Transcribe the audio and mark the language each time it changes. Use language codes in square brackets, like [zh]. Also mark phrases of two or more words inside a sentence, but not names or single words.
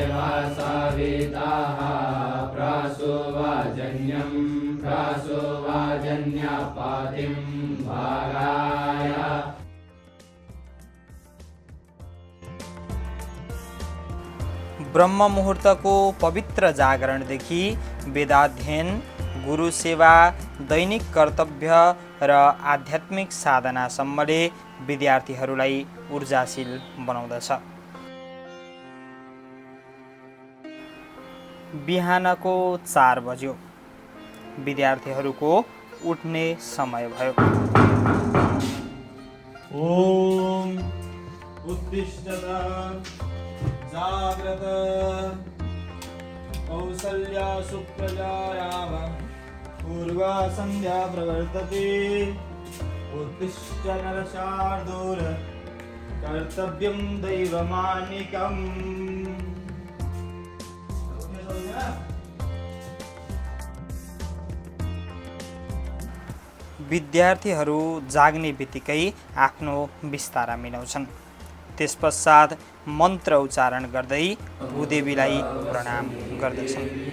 [ne] ब्रह्म मुहूर्तको पवित्र जागरणदेखि वेदाध्ययन, गुरु सेवा, दैनिक कर्तव्य र आध्यात्मिक साधनासम्मले विद्यार्थीहरूलाई ऊर्जाशील बनाउँदछ। बिहानको 4 बज्यो। विद्यार्थीहरूको उठ्ने समय भयो। [sa] ओम उत्तिष्ठत जाग्रत कौसल्या सुप्रजायाम पूर्वा संध्या प्रवर्तते उत्तिष्ठ नरशार्दूल कर्तव्यं दैवमानिकम्। [ne] विद्यार्थीहरू जाग्ने बित्तिकै आफ्नो बिस्तारा मिलाउँछन्। त्यसपश्चात मन्त्र उच्चारण गर्दै भूदेवीलाई प्रणाम गर्दछन्।